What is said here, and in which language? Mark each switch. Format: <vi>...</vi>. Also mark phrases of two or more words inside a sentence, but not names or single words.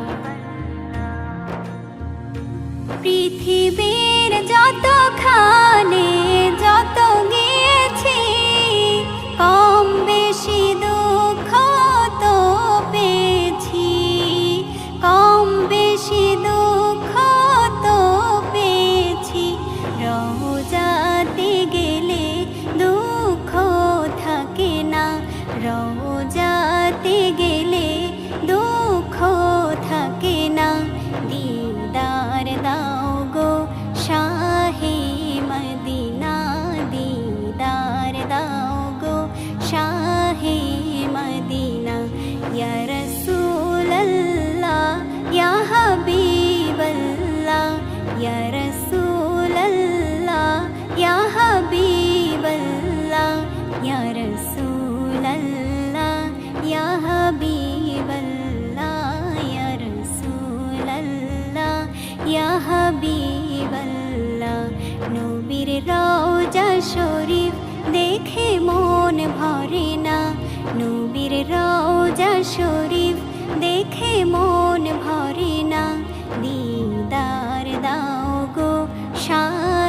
<bn>পৃথিবীর যতখানে যত গিয়েছি কম বেশি দুঃখ তো পেয়েছি কম বেশি দুঃখ তো পেয়েছি রওজাতে গেলে দুঃখ থাকে না রওজাতে গেলে দুঃখ থাকে না দিদার দাও গো শাহে মদিনা দিদার দাও গো</bn> <ar>شاه مدينة يا رسول الله يا حبيب الله يا رسول الله يا حبيب الله يا رسول الله يا حبيب الله يا رسول الله يا حبيب الله</ar> <bn>নবীর রওজা শরীফ দেখে মন ভরে না নবীর রওজা শরীফ দেখে মন ভরে না দিদার দাও গো</bn>